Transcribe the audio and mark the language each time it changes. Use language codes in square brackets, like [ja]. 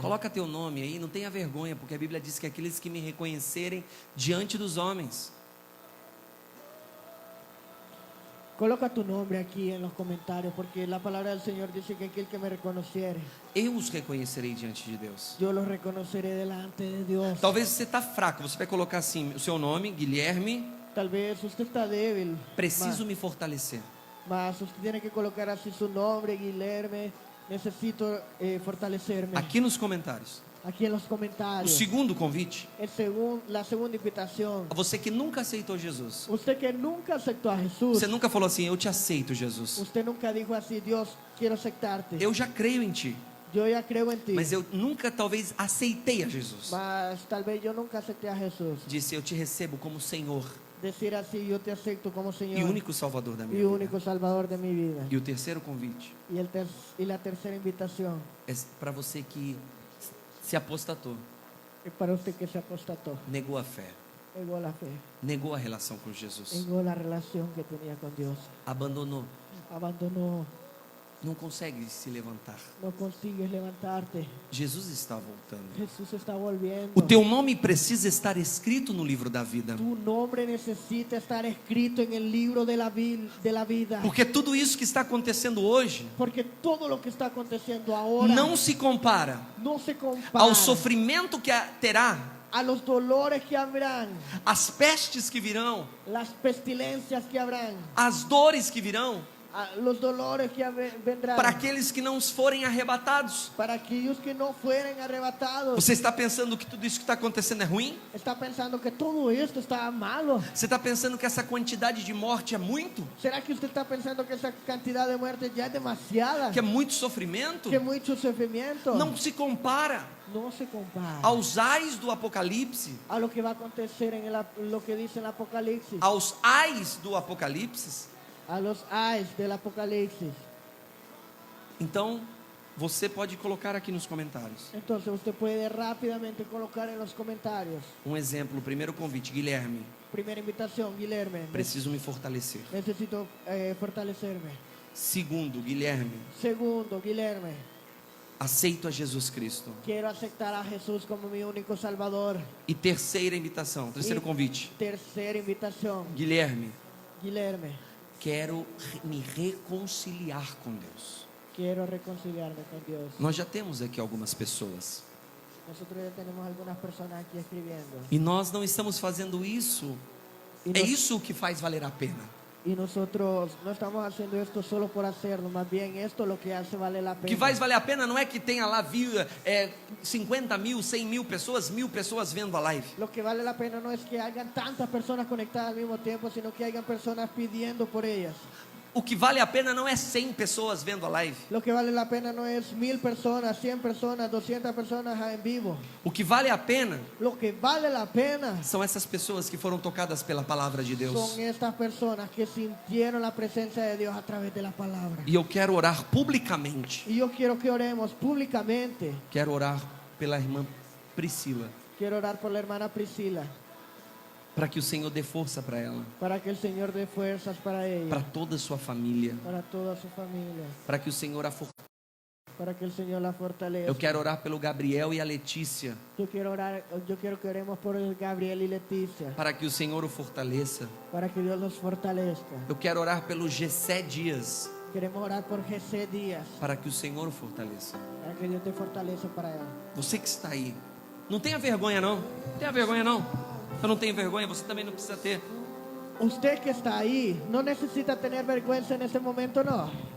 [pt] Coloca teu nome aí, não tenha vergonha, porque a Bíblia diz que aqueles que me reconhecerem diante dos homens. [es] Coloca tu nombre aquí en los comentarios, porque la palabra del Señor dice que aquel que me reconociere, [pt] Eu os reconhecerei diante de Deus. [es] yo los reconoceré delante de Dios. [pt] Talvez você está fraco, você vai colocar assim, o seu nome, Guilherme, [es] Tal vez usted está débil, [pt] preciso me fortalecer. [es] mas usted tiene que colocar así su nombre, Guilherme, necesito fortalecerme. [pt] Aqui nos comentários. [es] Aquí en los [pt] O [es] comentarios. [pt] segundo convite, [es] La segunda invitación. [pt] a você que nunca aceitou Jesus. [es] Usted que nunca aceptó a Jesús. [pt] Você nunca falou assim: eu te aceito, Jesus. [es] Usted nunca dijo así, Dios, quiero aceptarte. [pt] Eu já creio em ti, [es] Yo ya creo en ti. [pt] mas eu nunca talvez aceitei a Jesus. [es] Mas tal vez yo nunca acepté a Jesús. [pt] Disse: eu te recebo como Senhor [es] Decir así, yo te acepto como Señor [pt] e único Salvador da minha [es] y [pt] vida. [es] único Salvador de mi vida. [pt] E o terceiro convite [es] Y la tercera invitación [pt] é para você que se apostatou, [es] es para usted que se apostató, [pt] negou a fé, [es] negó la fe, [pt] negou a relação com Jesus, [es] negó la relación que tenía con Dios, [pt] abandonou, [es] abandonó, [pt] não consegue se levantar. [es] no consigues levantarte. [pt] Jesus está voltando. [es] Jesús está volviendo. [pt] O teu nome precisa estar escrito no livro da vida. [es] Tu nombre necesita estar escrito en el libro de la vida. [pt] Porque tudo isso que está acontecendo hoje [es] Porque todo lo que está aconteciendo ahora [pt] não se compara [es] no se compara [pt] ao sofrimento que terá, [es] a los dolores que habrán, [pt] às pestes que virão, [es] las pestilencias que habrán, [pt] às dores que virão, [es] los dolores que vendrán. [pt] para aqueles que não forem arrebatados. [es] Para aquellos que no fueren arrebatados. [pt] Você está pensando que tudo isso que está acontecendo é ruim? [es] Está pensando que todo esto está malo. [pt] Você está pensando que essa quantidade de morte é muito? [es] ¿Será que usted está pensando que esa cantidad de muerte ya es demasiada? [pt] Que é muito sofrimento? [es] Que mucho sufrimiento. [pt] Não se compara [es] No se compara [pt] aos ais do Apocalipse, [es] a lo que va a acontecer en lo que dice el Apocalipsis. [pt] aos ais do Apocalipse. [es] A los ayes del Apocalipsis. [pt] Então, você pode colocar aqui nos comentários. [es] Entonces usted puede rápidamente colocar en los comentarios. [pt] Um exemplo, primeiro convite, Guilherme, [es] Primera invitación, Guilherme. [pt] preciso me fortalecer. [es] Necesito fortalecerme. [pt] Segundo, Guilherme, [es] Segundo, Guilherme. [pt] aceito a Jesus Cristo. [es] Quiero aceptar a Jesús como mi único Salvador. [pt] E terceira invitação, terceiro E- convite, [es] Tercera invitación, [pt] Guilherme, [es] Guilherme. [pt] quero me reconciliar com Deus. [es] Quiero reconciliarme con Dios. [pt] Nós já temos aqui algumas pessoas. [es] Nosotros ya tenemos algunas personas aquí escribiendo. [pt] E nós não estamos fazendo isso. [es] Y, [pt] É [es] nos- [pt] isso que faz valer a pena. [es] y nosotros no estamos haciendo esto solo por hacerlo, más bien esto lo que hace vale la [pt] O [es] pena. [pt] que faz valer a pena não é que tenha lá 50 mil, 100 mil pessoas, 1000 pessoas vendo a live. [es] Lo que vale la pena no es que hayan tantas personas conectadas al mismo tiempo, sino que hayan personas pidiendo por ellas. [pt] O que vale a pena não é 100 pessoas vendo a live. [es] Lo que vale la pena no es 1000 personas, 100 personas, 200 personas en vivo. [pt] O que vale a pena [es] Lo que vale la pena [pt] são essas pessoas que foram tocadas pela palavra de Deus. [es] son estas personas que sintieron la presencia de Dios a través de la palabra. [pt] E eu quero orar publicamente. [es] Y yo quiero que oremos públicamente. [pt] Quero orar pela irmã Priscila, [es] Quiero orar por la hermana Priscila, [pt] para que o Senhor dê força para ela, [es] para que el Señor dé fuerzas para ella, [pt] para toda a sua família, [es] para toda su familia, [pt] para que o Senhor a fortaleça. [es] para que el Señor la fortalezca. [pt] Eu quero orar pelo Gabriel e a Letícia, [es] Yo quiero que oremos por el Gabriel y Leticia, [pt] para que o Senhor o fortaleça. [es] para que Dios los fortalezca. [pt] Eu quero orar pelo Gessé Dias, [es] Queremos orar por José Díaz, [pt] para que o Senhor o fortaleça. [es] para que Dios te fortaleza para él. [pt] Você que está aí, não tenha vergonha não, tenha vergonha não. Eu não tenho vergonha, você também não precisa ter. [es] Usted que está ahí, no necesita tener vergüenza en este momento, no.